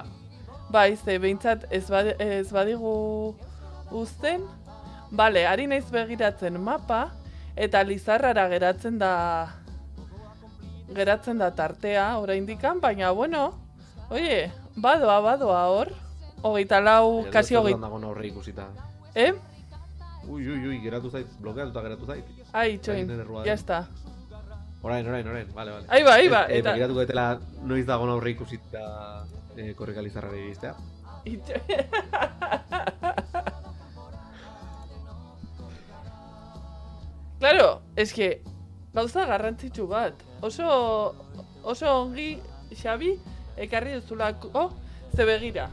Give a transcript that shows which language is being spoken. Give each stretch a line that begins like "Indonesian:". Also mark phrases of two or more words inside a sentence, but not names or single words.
Basque: Bai, ze behintzat ez badigu uzten, bale, ari naiz begiratzen mapa, eta Lizarrara geratzen da tartea, oraindikan, baina, bueno, oie, badoa hor, 24, kasi 20... dago aurre ikusita. Ui, geratu zait, blokeatuta geratu zait. Ai, txoin,
Spanish: ya está.
Basque: Orain, vale.
Spanish: Ahí va,
Basque: eta... Begiratuko detela noiz dago aurre ikusita korrika Lizarrara iristea. Claro, eske, gauza garrantzitsu bat. Oso ongi, Xabi, ekarri duzulako, ze begira.